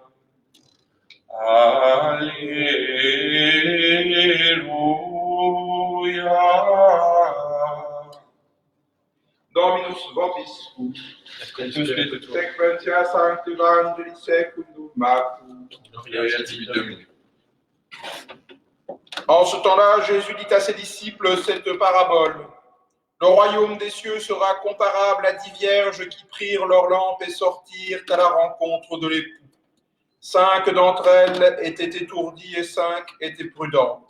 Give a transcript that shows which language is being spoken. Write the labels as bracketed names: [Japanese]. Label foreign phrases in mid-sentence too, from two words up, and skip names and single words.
[Latin] Alleluia. Dominus vobiscum, sequentia sancti Evangelii secundum Marcum. [French] En ce temps-là, Jésus dit à ses disciples cette parabole. Le royaume des cieux sera comparable à 10 vierges qui prirent leurs lampes et sortirent à la rencontre de l'époux. 5 d'entre elles étaient étourdies et 5 étaient prudentes.